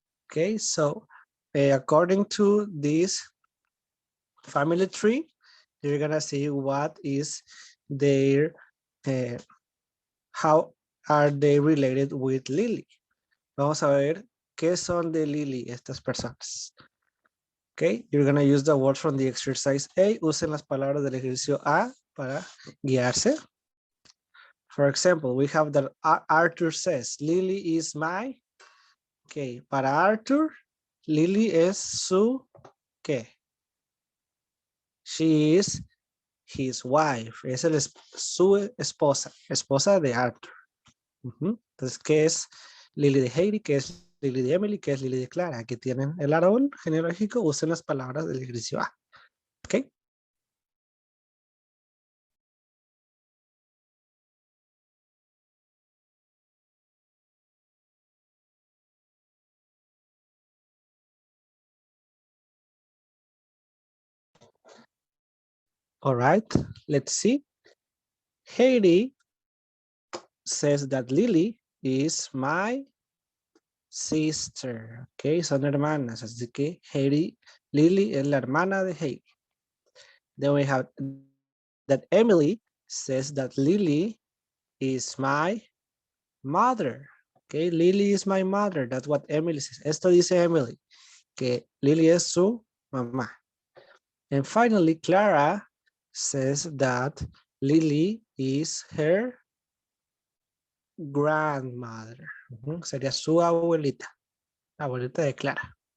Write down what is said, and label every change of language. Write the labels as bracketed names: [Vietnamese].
[English] Okay, so according to this family tree, you're gonna see what is their, how are they related with Lily. [Spanish] Vamos a ver qué son de Lily estas personas. [English] Okay, you're gonna use the words from the exercise A. [Spanish] Usen las palabras del ejercicio A para guiarse. [English] For example, we have that Arthur says, Lily is my, okay, [Spanish] para Arthur, Lily es su, ¿qué? [English] She is his wife, [Spanish] es su esposa, esposa de Arthur. Entonces, ¿qué es Lily de Heidi? ¿Qué es Lily de Emily? ¿Qué es Lily de Clara? Aquí tienen el árbol genealógico, usen las palabras del ejercicio A. ¿Ok? [English] All right, let's see. Heidi says that Lily is my sister. [Spanish] Ok, son hermanas, así que Heidi, Lily es la hermana de Heidi. [English] Then we have that Emily says that Lily is my mother. Okay, Lily is my mother. That's what Emily says. [Spanish] Esto dice Emily, que Lily es su mamá. [English] And finally, Clara says that Lily is her grandmother. [Spanish] Sería su abuelita, abuelita de Clara.